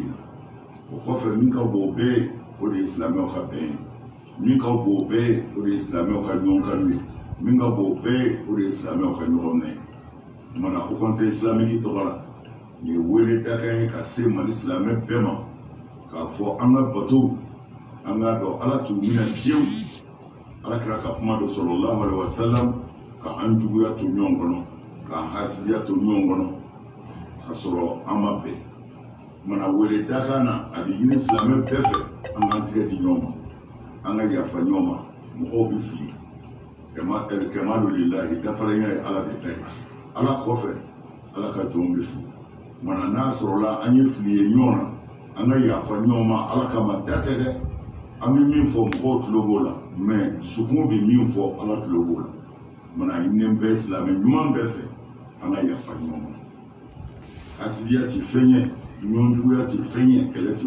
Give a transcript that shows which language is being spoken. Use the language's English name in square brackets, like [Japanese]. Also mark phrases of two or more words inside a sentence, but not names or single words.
[Bambara] in na o kɔfɛ min ka bon o bɛɛ ye o de ye silamɛw ka bɛn ye min ka bon o bɛɛ ye o de ye silamɛw ka ɲɔgɔn kanu ye min ka bon o bɛɛ ye o de ye silamɛw ka ɲɔgɔn minɛ ye mana o [French] conseil islamique [Bambara] tɔgɔ la nin ye wele dakan ye ka se Mali silamɛ bɛɛ ma k'a fɔ an ka batow an k'a dɔn ala t'u minɛ fiyewu ala kira ka kuma dɔ [Arabic] صلى الله عليه وسلم [Bambara] ka an juguya to ɲɔgɔn kɔnɔ k'an hasidiya to ɲɔgɔn kɔnɔ ka sɔrɔ an ma bɛn mana wele dakan na a bɛ ɲini silamɛ bɛɛ fɛ an k'an tigɛ di ɲɔgɔn ma an ka yafa ɲɔgɔn ma mɔgɔw bɛ fili [Arabic] الحمد لله [Bambara] dafalenya ye ala de ta ye ala kɔfɛ ala ka jɔnw bɛ fili mana n'a sɔrɔla an ye fili ye ɲɔgɔn na an ka yafa ɲɔgɔn ma ala kama datɛ dɛ an bɛ min fɔ mɔgɔw tulo b'o la mɛ dusukun bɛ min fɔ ala tulo b'o la mana a ɲininen bɛɛ silamɛ ɲuman bɛɛ fɛ an ka yafa ɲɔgɔn ma hasidiya ti fɛn ye ɲɔnjuguya ti fɛn ye kɛlɛ ti